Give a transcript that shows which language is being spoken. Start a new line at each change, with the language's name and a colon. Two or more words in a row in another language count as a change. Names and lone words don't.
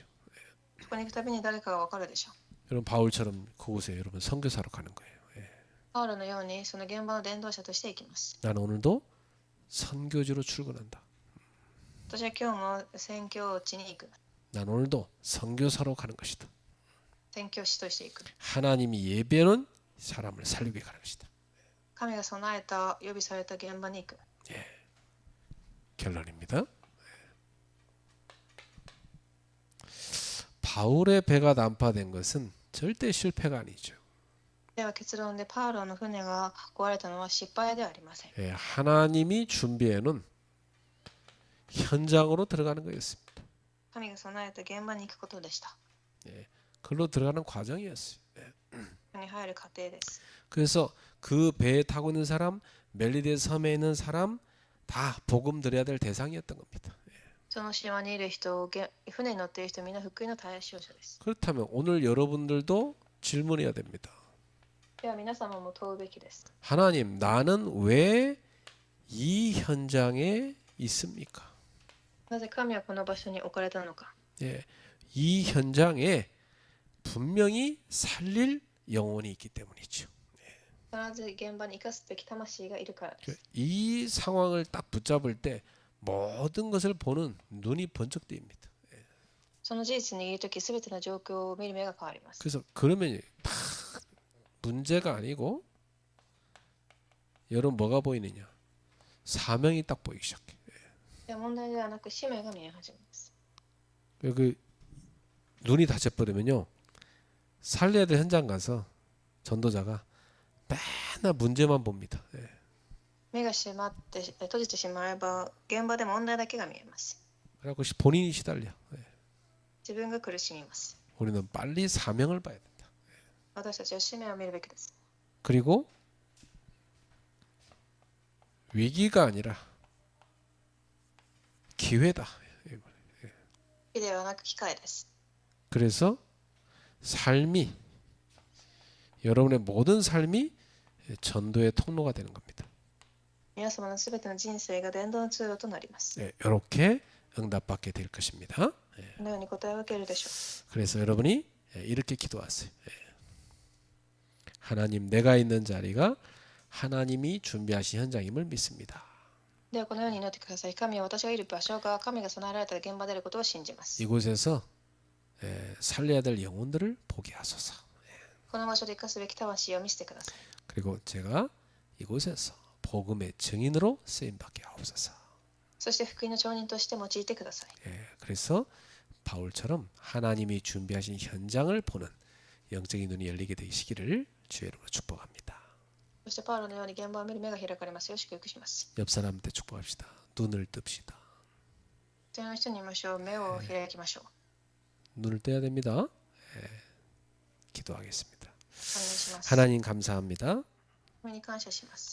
Japanese: ここに行くたびに誰かがわかるでしょう。
Korean: 여러분 바울처럼 그곳에 여러분 선교사로 가는 거예요.
Japanese: パウロのようにその現場の伝道者として行きます。
Korean: 나는 오늘도 선교지로 출근한다.
Japanese: 私は今日も宣教地に行く。
Korean: 난 오늘도 선교사로 가는 것이다.
Japanese: 宣教師として行く。
Korean: 하나님이 예배는 사람을 살리게 가는 것이다.
Japanese: 神が備えた、予備された現場に行く。
Korean: 결론입니다. 바울의 배가 난파된 것은 절대 실패가 아니죠.
Japanese: では結論でパウロの船が壊れたのは失敗ではありません。
Korean: 하나님이 준비해놓은 현장으로 들어가는 거였습니다.
Japanese: 神が備えた現場に行くことでした。
Korean: 그걸로 들어가는 과정이었어요.
Japanese: そこに入る過程です。
Korean: 그래서 그 배에 타고 있는 사람, 멜리데 섬에 있는 사람 다 복음 드려야 될 대상이었던 겁니다.
Japanese: その島にいる人、船に乗っている人、みんな福音の対象者です。
Korean: 그렇다면 오늘 여러분들도 질문해야 됩니다.
Japanese: では皆様も問うべきです。
Korean: 하나님, 나는 왜 이 현장에 있습니까?
Japanese: なぜ神はこの場所に置かれたのか。
Korean: 이 현장에 분명히 살릴 영혼이 있기 때문이죠.
Japanese: 必ず現場に生かすべき魂がいるからです。
Korean: 이 상황을 딱 붙잡을 때 모든 것을 보는 눈이 번쩍 뜨입니다.
Japanese: その事実にいるとき、すべての状況を見る目が変わります。
Korean: 그래서 그러면 막 문제가 아니고 여러분 뭐가 보이느냐? 사명이 딱 보이기 시작해.
Japanese: では問題ではなく使命が見え始めます。
Korean: 그 눈이 닫혀버리면요, 살려야 될 현장 가서 전도자가 맨날 문제만 봅니다.
Japanese: 目が閉まって閉じてしまえば現場で問題だけが見えます。
Korean: 그래갖고 본인이 시달려.
Japanese: 自分が苦しみます。
Korean: 우리는 빨리 사명을 봐야 된다.
Japanese: 私たちは使命を見るべきです。
Korean: 그리고 위기가 아니라 기회다.
Japanese: 木ではなく機会です。
Korean: 그래서 삶이 여러분의 모든 삶이 전도의 통로가 되는 겁니다.
Japanese: 皆様のすべての人生が伝道の通路となります。
Korean: 이렇게 응답받게 될 것입니다.
Japanese: このように答えを受けるでしょう。
Korean: 그래서 여러분이 이렇게 기도하세요. 하나님, 내가 있는 자리가 하나님이 준비하신 현장임을 믿습니다.
Japanese: ではこのように祈ってください。神は私がいる場所が神が備えられた現場であることを信じます。
Korean: 이곳에서 살려야 될 영혼들을 보게 하소서.
Japanese: この場所で生かすべき魂を見せてください。
Korean: 그리고 제가 이곳에서 복음의 증인으로 쓰임 받게 하옵소서.
Japanese: そして福音の証人として用いてください。
Korean: 그래서 바울처럼 하나님이 준비하신 현장을 보는 영적인 눈이 열리게 되시기를 주의 이름으로 축복합니다.
Japanese: そしてパウロのように現場を見る目が開かれますよう祝福します。
Korean: 옆 사람한테 축복합시다. 눈을 뜹시다.
Japanese: その人に言いましょう。目を開きましょう。
Korean: 눈을 떼야 됩니다. 기도하겠습니다.
Japanese: お願いします。
Korean: 하나님 감사합니다.
Japanese: これに感謝します。